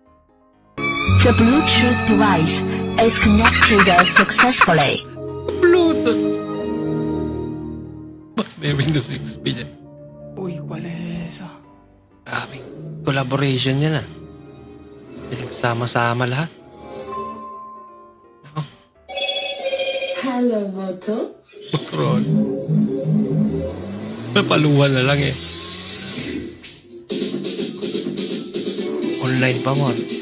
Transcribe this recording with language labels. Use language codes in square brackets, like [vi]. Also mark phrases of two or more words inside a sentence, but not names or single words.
[en] The Bluetooth device is connected successfully. Bluetooth. [tl] Ba't may Windows XP dyan? Uy, [es] ¿cuál es esa? [tl] Maraming collaboration yan ah. Pinagsama-sama lahat. [en] Hello, Moto. [tl] Control. Napaluhan na lang eh. Online pa mo.